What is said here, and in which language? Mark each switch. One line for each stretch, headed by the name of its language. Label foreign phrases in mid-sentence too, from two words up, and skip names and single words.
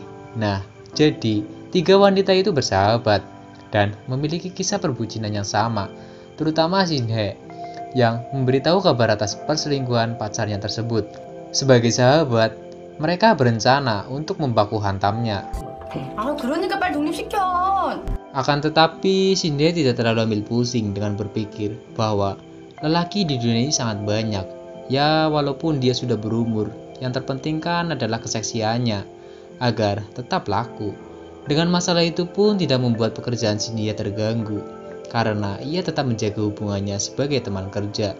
Indonesian: Nah, jadi 3 wanita itu bersahabat dan memiliki kisah perbucinan yang sama, terutama Shin-hye yang memberitahu kabar atas perselingkuhan pacarnya tersebut. Sebagai sahabat, mereka berencana untuk membaku hantamnya.
Korean: 그러니까 빨리 독립시켜.
Indonesian: Akan tetapi Shin-hye tidak terlalu ambil pusing dengan berpikir bahwa lelaki di dunia ini sangat banyak. Ya, walaupun dia sudah berumur, yang terpenting kan adalah keseksiannya agar tetap laku. Dengan masalah itu pun tidak membuat pekerjaan Shin-hye terganggu, karena ia tetap menjaga hubungannya sebagai teman kerja.